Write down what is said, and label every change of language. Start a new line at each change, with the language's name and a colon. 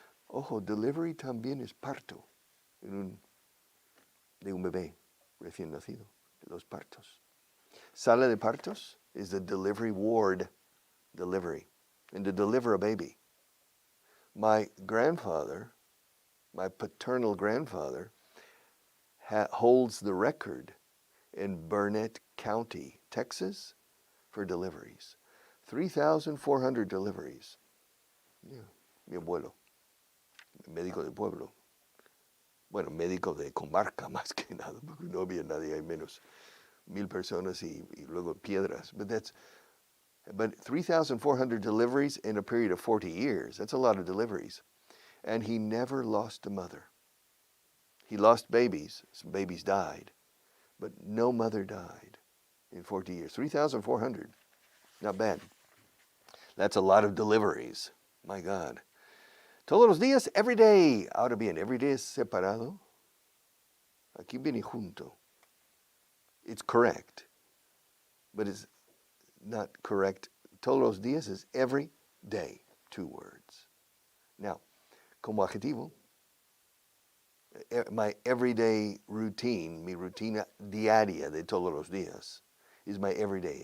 Spanish: Ojo, delivery también es parto de un bebé recién nacido, de los partos. Sala de partos
English: is the delivery ward, delivery, and to deliver a baby. My grandfather, my paternal grandfather, holds the record in Burnett County, Texas, for deliveries. 3,400 deliveries.
Spanish: Yeah, mi abuelo, médico de pueblo. Bueno, médico de comarca más que nada, porque no había nadie, hay menos 1,000 personas y luego piedras.
English: But 3,400 deliveries in a period of 40 years. That's a lot of deliveries. And he never lost a mother. He lost babies. Some babies died. But no mother died in 40 years. 3,400. Not bad. That's a lot of deliveries. My God.
Spanish: Todos los días,
English: every day.
Spanish: Ahora bien, every day es separado. Aquí viene junto.
English: It's correct. But it's not correct.
Spanish: Todos los días
English: is every day. 2 words.
Spanish: Now, como adjetivo,
English: my everyday routine,
Spanish: mi rutina diaria de todos los días,
English: is my everyday.